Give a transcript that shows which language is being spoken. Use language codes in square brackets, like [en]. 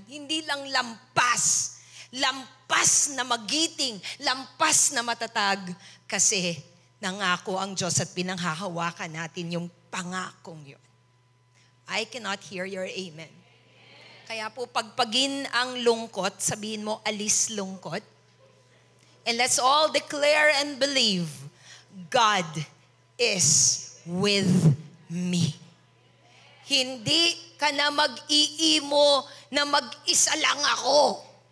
[tl] Hindi lang lampas na magiting, lampas na matatag, kasi nangako ang Diyos at pinanghahawakan natin yung pangakong yun. [en] I cannot hear your amen. [tl] Kaya po pagpagin ang lungkot, sabihin mo, alis lungkot. [en] And let's all declare and believe, God is with me. [tl] Hindi ka na mag-iimo na mag-isa lang ako.